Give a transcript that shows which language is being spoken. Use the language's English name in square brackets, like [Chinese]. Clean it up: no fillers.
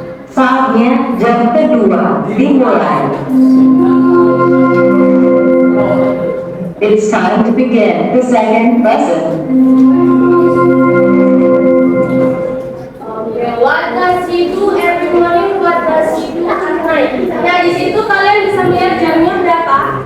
[Indonesian] Saatnya jam kedua dimulai. [English] It's time to begin the second lesson. Okay, what does she do every morning? What does she do at night? [Indonesian] Nah, di situ kalian bisa melihat jamnya berapa?